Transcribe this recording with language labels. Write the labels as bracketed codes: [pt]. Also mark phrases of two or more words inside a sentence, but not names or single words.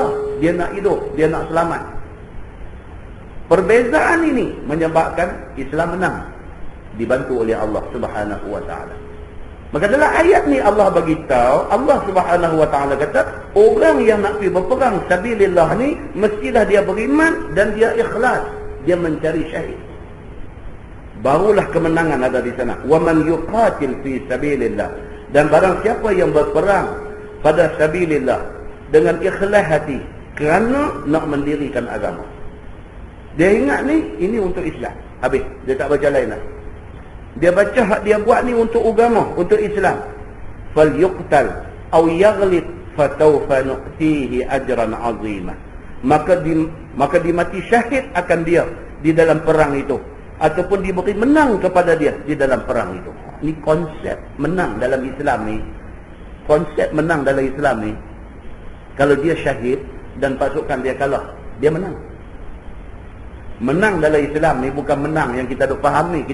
[ms] Dia nak hidup, dia nak selamat. Perbezaan ini menyebabkan Islam menang, dibantu oleh Allah [ar] سبحانه وتعالى. [ms] Maka dalam ayat ni Allah bagi tahu, Allah [ar] سبحانه وتعالى [ms] kata, orang yang nak pergi berperang sabilillah ni mestilah dia beriman dan dia ikhlas, dia mencari syahid. Barulah kemenangan ada di sana. [ar] ومن يقاتل في سبيل الله, [ms] dan barang siapa yang berperang pada sabilillah dengan ikhlas hati kerana nak mendirikan agama. Dia ingat ni ini untuk Islam. Habis, dia tak baca lain lah. Dia baca hak dia buat ni untuk agama, untuk Islam. [ar] فيقتل أو يغلب فسوف نؤتيه أجرا عظيما. [ms] Maka dimati syahid akan dia di dalam perang itu, ataupun diberi menang kepada dia di dalam perang itu. Ini konsep menang dalam Islam ni. Konsep menang dalam Islam ni, kalau dia syahid dan pasukan dia kalah, dia menang. Menang dalam Islam ni bukan menang yang kita duk faham ni.